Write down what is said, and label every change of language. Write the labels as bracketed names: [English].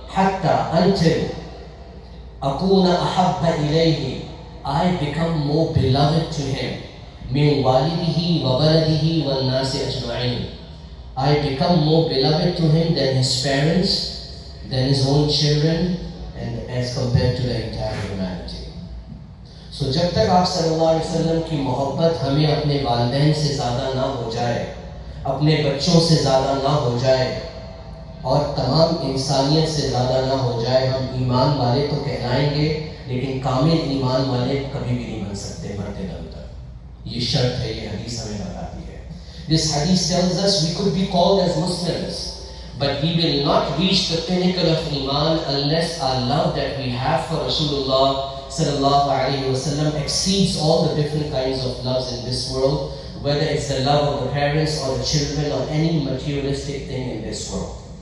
[English] Hatta, until [Arabic] akuna ahabba ilayhi, [English] I become more beloved to him. [Arabic] Min walidihi wa baladihi wal nasi ajma'in. [English] I become more beloved to him than his parents, than his own children, and as compared to the entire humanity. [Hindi] So जब तक आप सल्लल्लाहु अलैहि वसल्लम की मोहब्बत हमें अपने वालिदैन से ज़्यादा ना हो जाए, अपने बच्चों से ज़्यादा ना हो जाए, और तमाम इंसानियत से ज़्यादा ना हो जाए, हम ईमान वाले तो कहलाएंगे, लेकिन कामिल ईमान वाले कभी भी नहीं बन सकते मरते दम तक. ये शर्त है, ये हदीस हमें बताती है. [English] This hadith tells us we could be called as Muslims, but we will not reach the pinnacle of Iman unless our love that we have for Rasulullah sallallahu alaihi wasallam exceeds all the different kinds of loves in this world, whether it's the love of the parents or the children or any materialistic thing in this world.